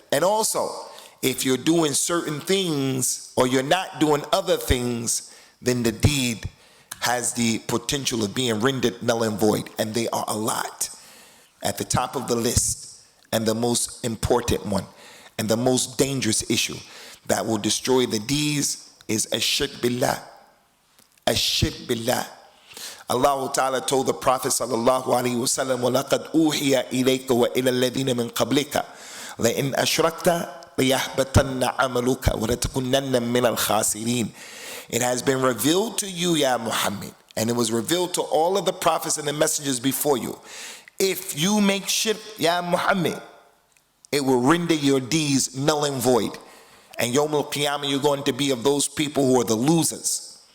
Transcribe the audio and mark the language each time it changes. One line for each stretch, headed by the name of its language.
English: And also, if you're doing certain things or you're not doing other things, then the deed has the potential of being rendered null and void. And they are a lot. At the top of the list, and the most important one, and the most dangerous issue that will destroy the deeds is ash-shirk billah. Ash-shirk billah.
Arabic: Allah Ta'ala
English: told the Prophet
Arabic: sallallahu alaihi wasallam, وَلَقَدْ أُوحِيَ إِلَيْكَ وَإِلَى الَّذِينَ مِنْ قَبْلِكَ لَإِنْ أَشْرَكْتَ لَيَحْبَطَنَّ عَمَلُكَ وَلَتَكُنَّنَّ مِنَ الْخَاسِرِينَ.
English: It has been revealed to you, Ya Muhammad, and it was revealed to all of the prophets and the messengers before you. If you make shirk, Ya Muhammad, it will render your deeds null and void. And Yawm al-Qiyamah, you're going to be of those people who are the losers.